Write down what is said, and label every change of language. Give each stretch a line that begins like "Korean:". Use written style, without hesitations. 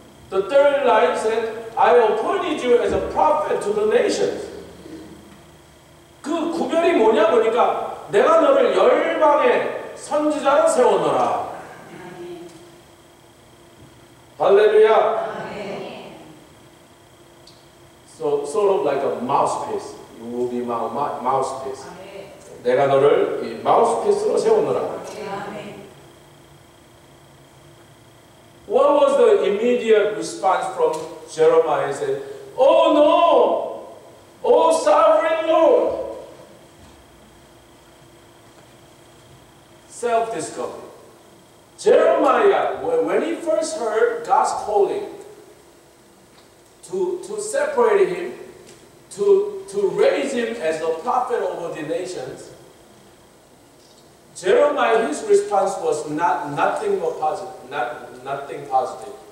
English: The third line said, I appointed you as a prophet to the nations.
Korean: 그 구별이 뭐냐 보니까 내가 너를 열방의 선지자로 세웠노라. 할렐루야.
English: So sort of like a mouthpiece. You will be my mouthpiece.
Korean: 내가 너를 이 mouthpiece로 세웠노라.
English: What was the immediate response from Jeremiah? He said, "Oh no, oh sovereign Lord." Self-discovery. Jeremiah, when he first heard God's calling to separate him, to raise him as a prophet over the nations, Jeremiah, his response was nothing more positive, nothing positive.